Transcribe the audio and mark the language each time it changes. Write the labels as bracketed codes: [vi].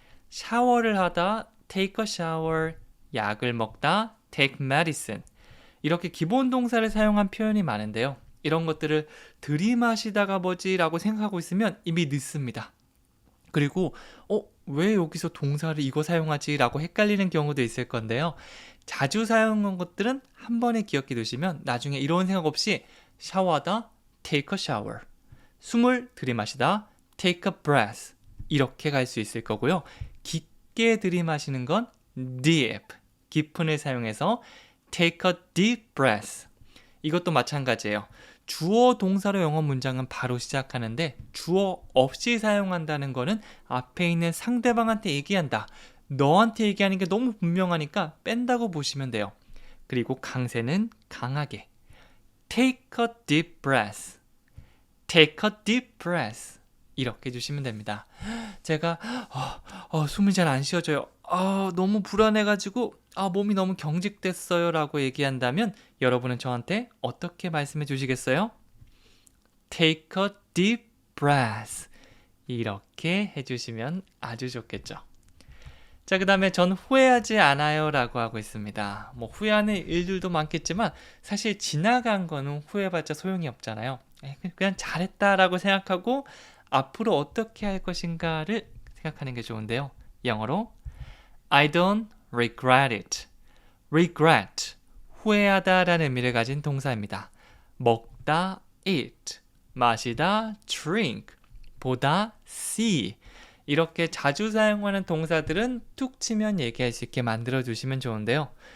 [ko] 샤워를 하다 [en] take a shower, [ko] 약을 먹다 [en] take medicine. [ko] 이렇게 기본 동사를 사용한 표현이 많은데요. 이런 것들을 들이마시다가 뭐지 라고 생각하고 있으면 이미 늦습니다. 그리고 왜 여기서 동사를 이거 사용하지 라고 헷갈리는 경우도 있을 건데요. 자주 사용한 것들은 한 번에 기억해 두시면 나중에 이런 생각 없이 샤워하다 [en] take a shower, [ko] 숨을 들이마시다 [en] take a breath [ko] 이렇게 갈 수 있을 거고요. 깊게 들이마시는 건 deep, 깊은을 사용해서 [en] take a deep breath. [ko] 이것도 마찬가지예요. 주어 동사로 영어 문장은 바로 시작하는데 주어 없이 사용한다는 거는 앞에 있는 상대방한테 얘기한다. 너한테 얘기하는 게 너무 분명하니까 뺀다고 보시면 돼요. 그리고 강세는 강하게 [en] take a deep breath. take a deep breath. [ko] 이렇게 해주시면 됩니다. 제가 숨이 잘 안 쉬어져요. 너무 불안해가지고 몸이 너무 경직됐어요 라고 얘기한다면 여러분은 저한테 어떻게 말씀해 주시겠어요? [en] Take a deep breath. [ko] 이렇게 해주시면 아주 좋겠죠. 자, 그 다음에 전 후회하지 않아요 라고 하고 있습니다. 후회하는 일들도 많겠지만 사실 지나간 거는 후회해봤자 소용이 없잖아요. 그냥 잘했다 라고 생각하고 앞으로 어떻게 할 것인가를 생각하는 게 좋은데요. 영어로 [en] I don't regret it. [ko] regret, 후회하다 라는 의미를 가진 동사입니다. 먹다 eat, 마시다 drink, 보다 see. 이렇게 자주 사용하는 동사들은 툭 치면 얘기할 수 있게 만들어 주시면 좋은데요.